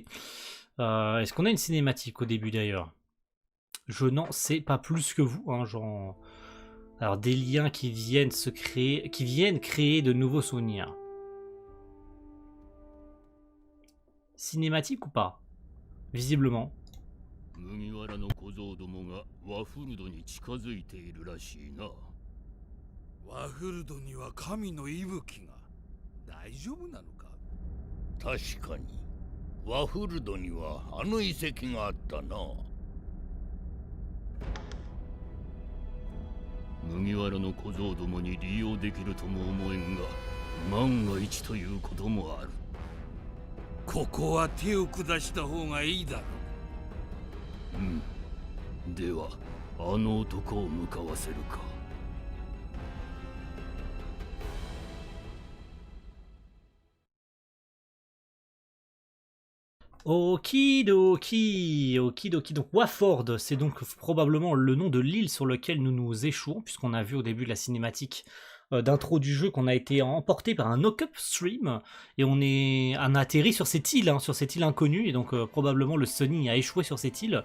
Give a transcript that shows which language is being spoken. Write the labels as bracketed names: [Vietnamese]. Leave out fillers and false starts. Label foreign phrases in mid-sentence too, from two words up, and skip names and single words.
[French] Est-ce qu'on a une cinématique au début d'ailleurs ? Je n'en sais pas plus que vous, Alors des liens qui viennent créer de nouveaux souvenirs. Cinématique ou pas? Visiblement. [Japanese] 麦わらの小僧どもがワフルドに近づいているらしいな。ワフルドには神の息吹が大丈夫なのか。確かにワフルドにはあの遺跡があったな。麦わらの小僧どもに利用できるとも思えんが、万が一ということもある。ここは手を下した方がいいだろうん。ではあの男を向かわせるか。 [French] Okidoki, okidoki. Donc Waford, c'est donc probablement le nom de l'île sur laquelle nous nous échouons, puisqu'on a vu au début de la cinématique d'intro du jeu qu'on a été emporté par un [English] knock-up stream, [French] et on a atterri sur cette île, sur cette île inconnue, et donc probablement le Sony a échoué sur cette île.